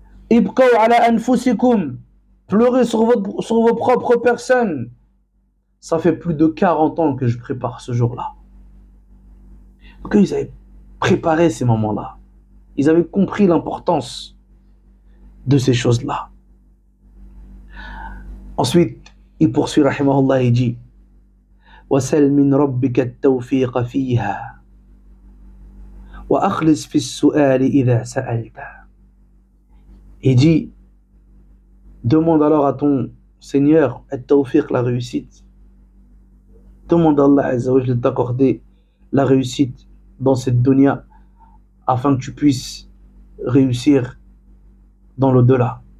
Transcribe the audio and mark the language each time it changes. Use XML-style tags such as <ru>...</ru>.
<ar>Ibqaw ala anfusikum.</ar> <fr>Pleurez sur vos propres personnes. Ça fait plus de 40 ans que je prépare ce jour-là. Donc ils avaient préparé ces moments-là. Ils avaient compris l'importance de ces choses-là. Ensuite, il poursuit, rahimahullah, et dit</fr> <ar>وَسَلْ مِنْ رَبِّكَ التَّوْفِيقَ فِيهَا وَأَخْلِصْ فِي السُّؤَالِ إِذَا سَأَلْتَ.</ar> <fr>Il dit, demande alors à ton Seigneur التوفيق, la réussite. Demande à Allah Azza wa Jalla de t'accorder la réussite dans cette dunya afin que tu puisses réussir dans l'au-delà.</fr>